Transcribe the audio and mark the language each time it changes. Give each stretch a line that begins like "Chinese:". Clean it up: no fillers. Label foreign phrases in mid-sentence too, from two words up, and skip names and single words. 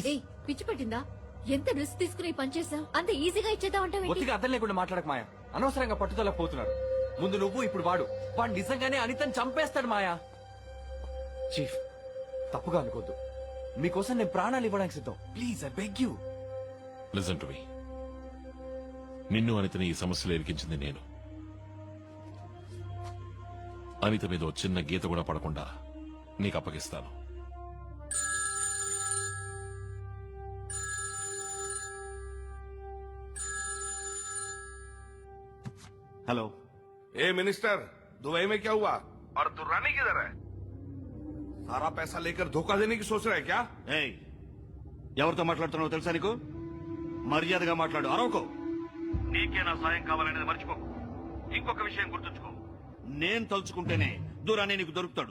Telugu: ఏయ్, పిచ్చి పట్టిందా? ఎంత రిస్క్ తీసుకుని పని చేసావు? అంత ఈజీగా ఇచ్చేద్దాం అంటే ఒత్తిగా అర్థం లేకుండా మాట్లాడక మాయా. అనవసరంగా పట్టుదల పోతున్నారు. ముందు నువ్వు, ఇప్పుడు వాడు నిజంగానే అనితని చంపేస్తాడు మాయా. చీఫ్, తప్పుగా అనుకోద్దు. మీకోసం నేను ప్రాణాలు ఇవ్వడానికి సిద్ధం.
English: please, I beg you. listen to me.
Telugu: నిన్ను అనితని ఈ సమస్యలో ఇరికించింది నేను. అనిత మీద ఓ చిన్న గీత కూడా పడకుండా నీకు అప్పగిస్తాను. హలో.
Hindi: ए मिनिस्टर, दुबई में क्या हुआ? और दुर्रानी किधर है? सारा पैसा लेकर धोखा देने की सोच रहा है क्या?
Telugu: ఏయ్, ఎవరితో మాట్లాడుతున్నావో తెలుసా నీకు? మర్యాదగా మాట్లాడు, అరవకో. నీకే నా సాయం కావాలనేది మర్చిపోకు. ఇంకొక విషయం గుర్తుంచుకో, నేను తలుచుకుంటేనే దూరాన్ని నీకు దొరుకుతాడు.